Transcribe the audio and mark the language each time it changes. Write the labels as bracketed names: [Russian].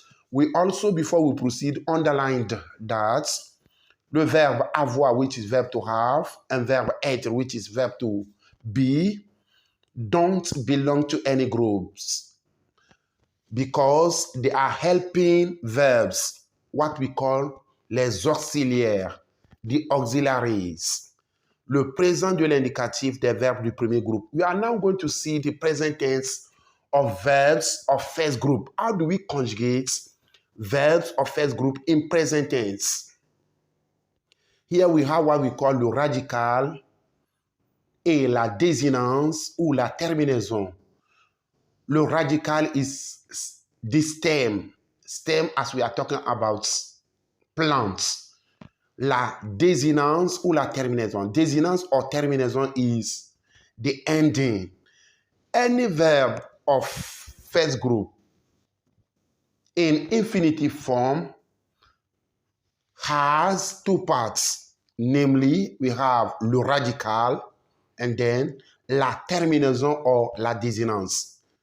[English] We also, before we proceed, underlined that the verb avoir, which is verb to have, and verb être, which is verb to be, don't belong to any groups because they are helping verbs, what we call les auxiliaires, the auxiliaries. [French] Le présent de l'indicatif des verbes du premier groupe. [English] We are now going to see the present tense of verbs of first group. How do we conjugate verbs of first group in present tense? Here we have what we call [French] le radical et la désinence ou la terminaison. Le radical [English] is the stem as we are talking about plants. [French] La désinence ou la terminaison. [English] Désinence or terminaison is the ending. Any verb of first group in infinitive form has two parts. Namely, we have [French] le radical [English] and then [French] la terminaison [English] or [French] la désinence.